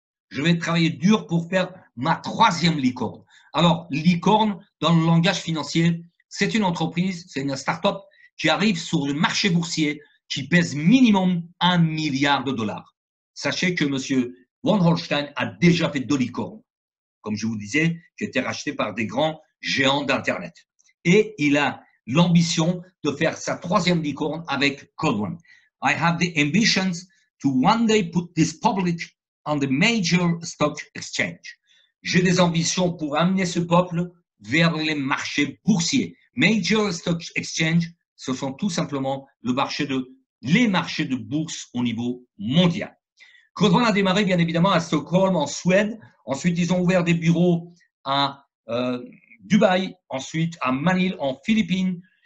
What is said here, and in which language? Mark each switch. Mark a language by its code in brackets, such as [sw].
[fr] Je vais travailler dur pour faire ma troisième licorne. Alors, licorne, dans le langage financier, c'est une entreprise, c'est une start-up qui arrive sur le marché boursier qui pèse minimum 1 milliard de dollars. Sachez que M. von Holstein a déjà fait 2 licornes, comme je vous disais, qui étaient rachetés par des grands géants d'Internet. Et il a l'ambition de faire sa troisième licorne avec Code One. [en] I have the ambitions to one day put this public on the major stock exchange. [fr] J'ai des ambitions pour amener ce peuple vers les marchés boursiers. Major stock exchange, ce sont tout simplement les marchés de bourse au niveau mondial. Code One a démarré bien évidemment à Stockholm, en Suède. Ensuite, ils ont ouvert des bureaux à Dubaï, ensuite à Manille, en Philippines.